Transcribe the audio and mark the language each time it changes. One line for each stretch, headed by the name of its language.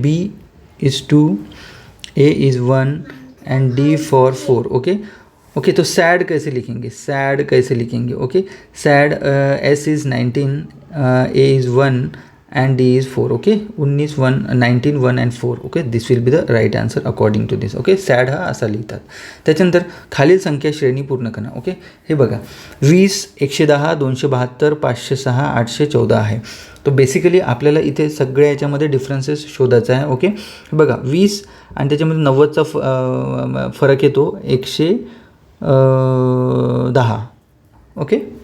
English: B is 2, A is 1 and D for 4, okay.
Hindi: Okay, तो sad कैसे लिखेंगे? Sad कैसे लिखेंगे?
English: Okay, sad S is 19, A is 1 and D is 4, okay. 19, 1, 19, 1 and 4, okay. This will be the right answer according to this, okay.
Marathi: Sad हा असा लिहितात. त्याच्यानंतर खालील संख्या श्रेणी पूर्ण करा, ओके। हे बघा, 20, 110, 272, 506, 814 आहे. तो बेसिकली आपल्याला इथे सगळ्या याच्यामध्ये डिफरन्सेस शोधायचा आहे, ओके। बघा, 20 आणि त्याच्यामध्ये 90चा फरक येतो, 110, ओके।